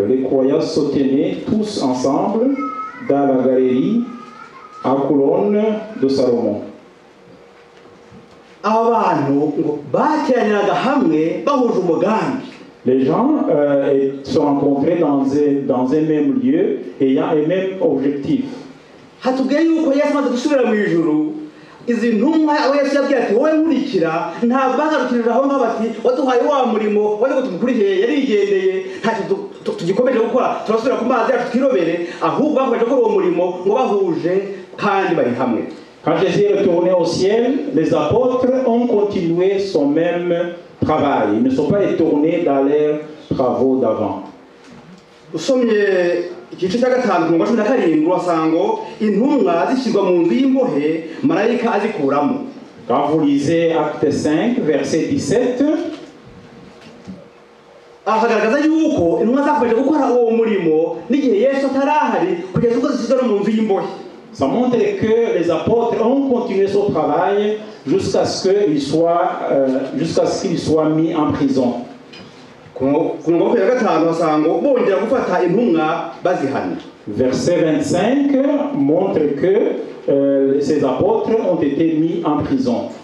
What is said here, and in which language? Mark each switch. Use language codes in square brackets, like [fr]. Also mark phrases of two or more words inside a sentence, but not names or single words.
[fr] Les croyants se tenaient tous ensemble dans la galerie à colonne de Salomon. » Les gens se rencontraient dans un même lieu ayant un même objectif. [rw] izi ntumwa abo Yesu yabwiye ati wowe nkurikira ntabwo bagarukirije aho ngaho bati waduhaye wa murimo wari gutumukurikije yarigendeye ntacyo tugikomeje gukora turasubira ku mazi yacu twirobere, ahubwo bakomeje gukora uwo murimo ngo bahuje kandi bari hamwe. [fr] Quand Jésus est retourné au ciel, les apôtres ont continué son même travail. Ils ne sont pas retournés dans leurs travaux d'avant. [rw] Igice cya gatanu mu 17 urasango intumwa zishyirwa mu nzu y'imbohe marayika azikuramo. [fr] Quand vous lisez Acte 5 verset 17, [rw] ahagaragaza yuko intumwa zakomeje gukora uwo murimo n'igihe Yesu atarahari kugeza ubwo zishyirwa mu nzu y'imbohe. [fr] Ça montre que les apôtres ont continué son travail jusqu'à ce qu'il soit mis en prison. Verset 25 montre que ces apôtres ont été mis en prison.